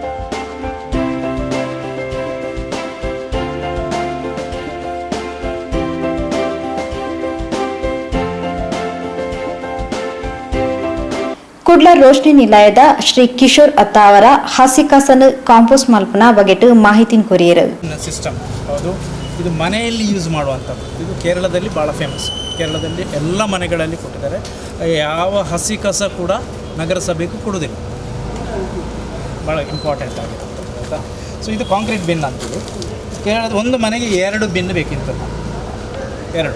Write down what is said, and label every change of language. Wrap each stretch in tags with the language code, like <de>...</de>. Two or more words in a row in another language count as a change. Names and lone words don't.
<tcy>ಕುಡ್ಲ ರೋಶ್ನಿ ನಿಲಯದ ಶ್ರೀ ಕಿಶೋರ್ ಅತ್ತ ಅವರ ಹಸಿ ಕಸನ ಕಾಂಪೋಸ್ಟ್ ಮಲ್ಪನ ಬಗೆಟ್ ಮಾಹಿತಿನ ಕೊರಿಯರು.</tcy> <kn>ಸಿಸ್ಟಮ್ ಹೌದು, ಇದು ಮನೆಯಲ್ಲಿ ಯೂಸ್ ಮಾಡುವಂಥದ್ದು. ಇದು ಕೇರಳದಲ್ಲಿ ಭಾಳ ಫೇಮಸ್. ಕೇರಳದಲ್ಲಿ ಎಲ್ಲ ಮನೆಗಳಲ್ಲಿ ಕೊಟ್ಟಿದ್ದಾರೆ. ಯಾವ ಹಸಿ ಕಸ ಕೂಡ ನಗರಸಭೆಗೂ ಕೊಡೋದಿಲ್ಲ. ಭಾಳ ಇಂಪಾರ್ಟೆಂಟ್ ಆಗಿದೆ ಆಯಿತಾ. ಸೊ ಇದು</kn> <en>concrete bin</en> <kn>ಅಂತೀವಿ. ಕೇರಳದ ಒಂದು ಮನೆಗೆ 2 ಬಿನ್ ಬೇಕಿರ್ತದೆ, 2.</kn>